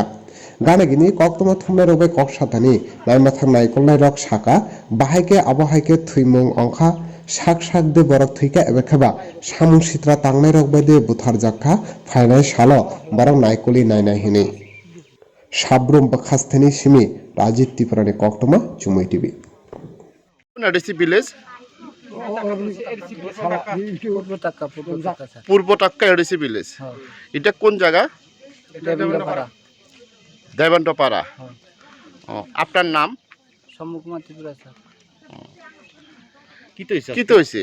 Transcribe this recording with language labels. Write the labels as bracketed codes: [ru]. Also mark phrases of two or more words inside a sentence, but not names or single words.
[trp] Ganagini koktoma thumnai rok bai koksatani naimathang naikolnai rok saka bahaike abohaike thuimung ongkha sak sak de borok thuyka ebekheba samung sitra tangnai rok bai de butharjakha phainai salo borok naikoli nainai hini. Sabrum bekhasteni simi Rajit Tripurani koktoma Chumui TV. [bn] Adisi village পূর্ব টাক্কা এডিসি ভিলেজ এটা কোন জায়গা দেবেন্দ্রপাড়া আপনার নাম শম্ভু কুমার ত্রিপুরা স্যার কি তো হয়েছে